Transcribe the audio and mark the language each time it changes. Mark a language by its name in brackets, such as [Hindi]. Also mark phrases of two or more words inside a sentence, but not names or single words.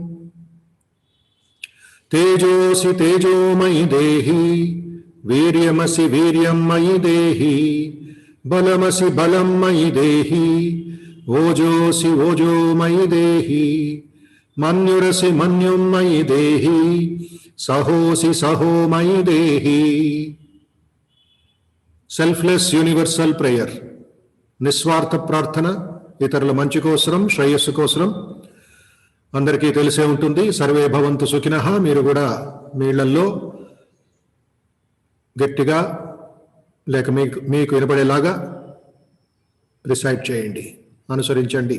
[Sanskrit] तेजोऽसि तेजोमयि देहि वीर्यमसि वीर्यं मयि देहि बलमसि बलं मयि देहि ओजोसि ओजो मयि देहि मन्युरसि मन्युं मयि देहि सहोसि सहो मयि देहि. [English] selfless universal prayer, [Telugu] నిస్వార్థ ప్రార్థన, ఇతరుల మంచి కోసరం, శ్రేయస్సు కోసరం. అందరికీ తెలిసే ఉంటుంది. [Sanskrit] సర్వే భవంతు సుఖినః. [Telugu] మీరు కూడా మీ ఇళ్లల్లో గట్టిగా లేక మీకు వినపడేలాగా రిసైట్ చేయండి, అనుసరించండి.